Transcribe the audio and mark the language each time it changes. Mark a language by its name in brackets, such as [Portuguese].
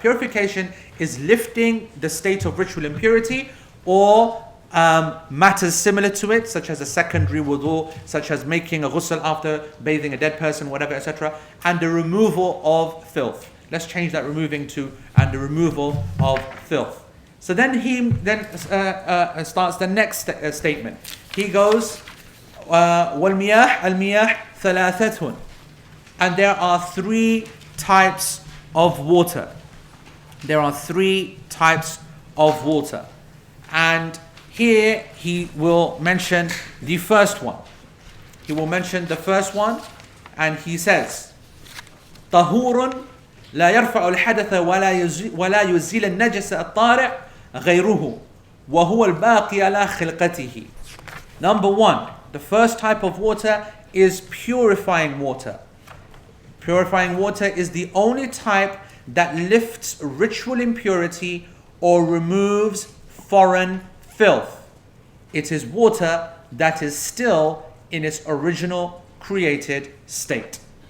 [English] Purification is lifting the state of ritual impurity or matters similar to it, such as a secondary wudu, such as making a ghusl after bathing a dead person, whatever, etc., and the removal of filth. Let's change that removing to and the removal of filth. So then he starts the next statement. [Arabic] He goes, وَالْمِيَاهِ الْمِيَاهِ ثَلَاثَةٌ. [English] And there are three types of water. There are three types of water. And here he will mention the first one. He will mention the first one, and he says, [Arabic] طهور لا يرفع الحدث ولا يزيل النجس الطارئ غيره وهو الباقي على خلقته. [English] Number one, the first type of water is purifying water. Purifying water is the only type that lifts ritual impurity or removes foreign filth. It is water that is still in its original created state.